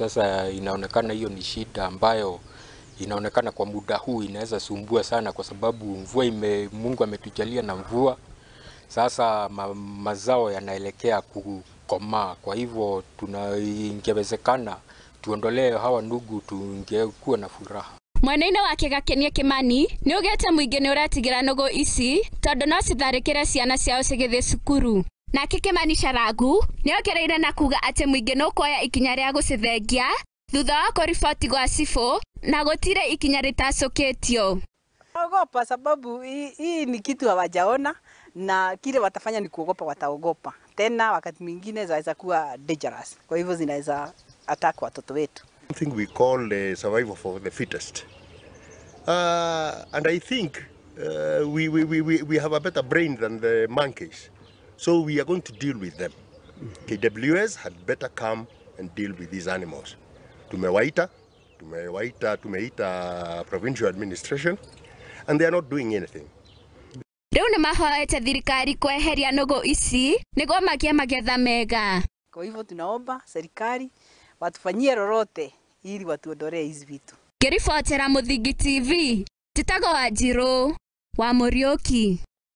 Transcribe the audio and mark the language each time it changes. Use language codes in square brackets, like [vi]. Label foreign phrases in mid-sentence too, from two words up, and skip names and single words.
[sw] Sasa inaonekana hiyo ni shida ambayo inaonekana kwa muda huu inaweza sumbua sana, kwa sababu mvua Mungu ametujalia na mvua. Sasa mazao yanaelekea kukomaa, kwa hivyo ingewezekana tuondolee hawa nugu, tungekuwa na furaha. [ki] Mwena-ini wake Gakenia Kimani ni ugete muingi ni uratigira nugu ici tondu no citharikire ciana ciao cigithie cukuru. Nake Kimani Sharagu ni okereire na kuga ati muingi no kuoya ikinya ria gucithengia thutha wa kuriboti gwa cifo na gutire ikinya ritacukitio. [sw] Ogopa sababu hii ni kitu hawajaona, na kile watafanya ni kuogopa, wataogopa tena, wakati mwingine zaweza kuwa dangerous, kwa hivyo zinaweza attack watoto wetu. [en] Something we call survival for the fittest, and I think we have a better brain than the monkeys, so we are going to deal with them. KWS had better come and deal with these animals. Tumeita provincial administration, and they are not doing anything. [ki] Riu ni mahoete thirikari kweheria nugu ici niguo magie magetha mega. [sw] Kwa hivyo tunaomba serikali watufanyie lolote ili watuondolee hizi vitu. [ki] Ngiribotera Muthingi TV, Njitago wa Njiro wa Murioki.